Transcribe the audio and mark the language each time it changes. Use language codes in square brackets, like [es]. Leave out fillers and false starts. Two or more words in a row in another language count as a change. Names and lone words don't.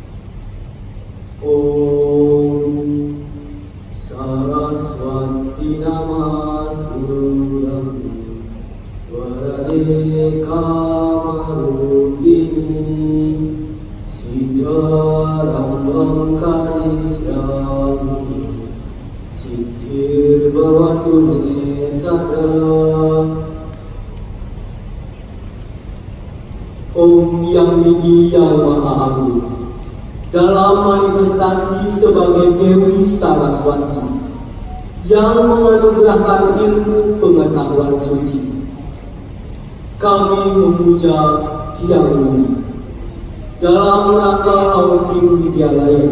[sa] ॐ सरस्वति नमस्तु वरदे कामरूपिणि सिद्धारम्भं करिष्यामि सिद्धिर् भवतु मे सदा. [id] Om Yang Widi Yang Maha Agung, dalam manifestasi sebagai Dewi Saraswati yang menganugerahkan ilmu pengetahuan suci, kami memuja Yang Widi dalam rangka launching Widyalaya.